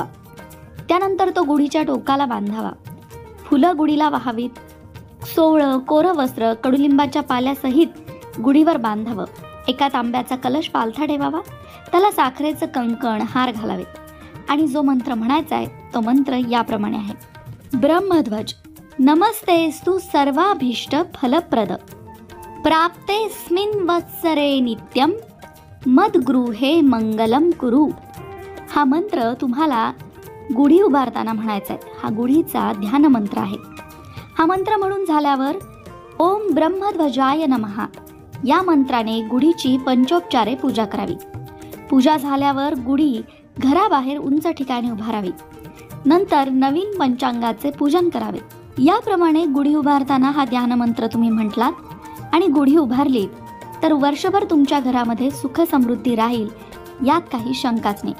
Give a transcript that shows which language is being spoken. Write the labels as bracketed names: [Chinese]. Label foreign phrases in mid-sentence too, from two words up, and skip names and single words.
[Marathi] त्यानंतर तो गुढीच्या टोकाला बांधावा. फुलं गुढीला वाहावीत. सोवळं कोरं वस्त्र कडुलिंबाच्या पाल्यासहित गुढीवर बांधावं. एका तांब्याचा कलश पालथा ठेवावा. त्याला साखरेचं कंकण हार घालावेत. आणि जो मंत्र म्हणायचा आहे तो मंत्र याप्रमाणे आहे. [Sanskrit] ब्रह्मध्वज नमस्तेस्तु सर्वाभीष्ट फलप्रद प्राप्तेस्मिन् वत्सरे नित्यं मद्गृहे मंगलम कुरु. [Marathi] हा मंत्र तुम्हाला गुढी उभारताना म्हणायचा आहे. हा गुढीचा ध्यान मंत्र आहे. हा मंत्र म्हणून झाल्यावर [Sanskrit] ओम ब्रह्मध्वजाय नमः [Marathi] या मंत्राने गुढीची पंचोपचारे पूजा करावी. पूजा झाल्यावर गुढी घराबाहेर उंच ठिकाणी उभारावी. नंतर नवीन पंचांगाचे पूजन करावे. याप्रमाणे गुढी उभारताना हा ध्यान मंत्र तुम्ही म्हटलात आणि गुढी उभारली तर वर्षभर तुमच्या घरामध्ये सुख समृद्धी राहील, यात काही शंकाच नाही.